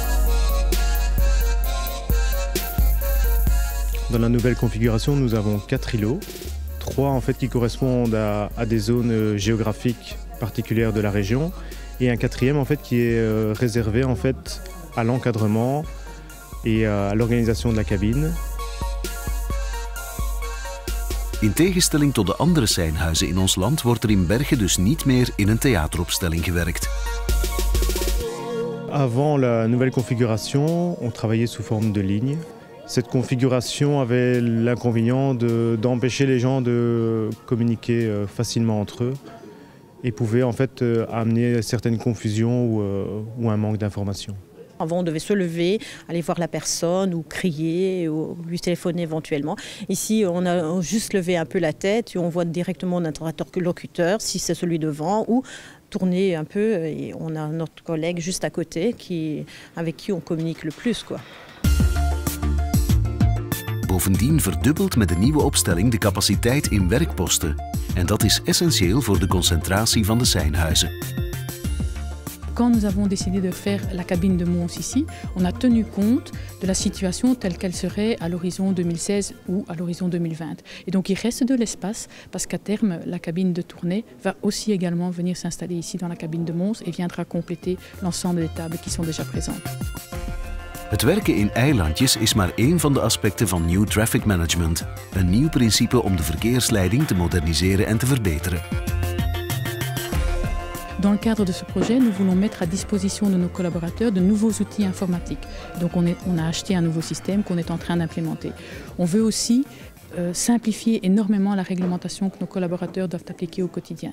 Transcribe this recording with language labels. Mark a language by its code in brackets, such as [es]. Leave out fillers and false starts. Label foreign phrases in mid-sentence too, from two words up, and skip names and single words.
[fr] Dans la nouvelle configuration, nous avons 4 îlots. 3 en fait, qui correspondent à des zones géographiques particulières de la région. Et un 4e en fait, qui est réservé en fait, à l'encadrement et à l'organisation de la cabine. [nl] In tegenstelling tot de andere seinhuizen in ons land wordt er in Bergen dus niet meer in een theateropstelling gewerkt. [fr] Avant la nouvelle configuration, on travaillait sous forme de ligne. Cette configuration avait l'inconvénient d'empêcher les gens de communiquer facilement entre eux et pouvait en fait amener certaines confusions ou un manque d'informations. Avant, on devait se lever, aller voir la personne ou crier ou lui téléphoner éventuellement. Ici, on a juste levé un peu la tête et on voit directement notre interlocuteur, si c'est celui devant, ou tourner un peu et on a notre collègue juste à côté avec qui on communique le plus, quoi. [nl] Bovendien verdubbelt met de nieuwe opstelling de capaciteit in werkposten. En dat is essentieel voor de concentratie van de seinhuizen. [fr] Quand nous avons décidé de faire la cabine de Mons ici, on a tenu compte de la situation telle qu'elle serait à l'horizon 2016 ou à l'horizon 2020. Et donc il reste de l'espace parce qu'à terme, la cabine de tournée va aussi également venir s'installer ici dans la cabine de Mons et viendra compléter l'ensemble des tables qui sont déjà présentes. [nl] Het werken in eilandjes is maar één van de aspecten van New Traffic Management. Een nieuw principe om de verkeersleiding te moderniseren en te verbeteren. [fr] Dans le cadre de ce projet, nous voulons mettre à disposition de nos collaborateurs de nouveaux outils informatiques. Donc on a acheté un nouveau système qu'on est en train d'implémenter. On veut aussi simplifier énormément la réglementation que nos collaborateurs doivent appliquer au quotidien.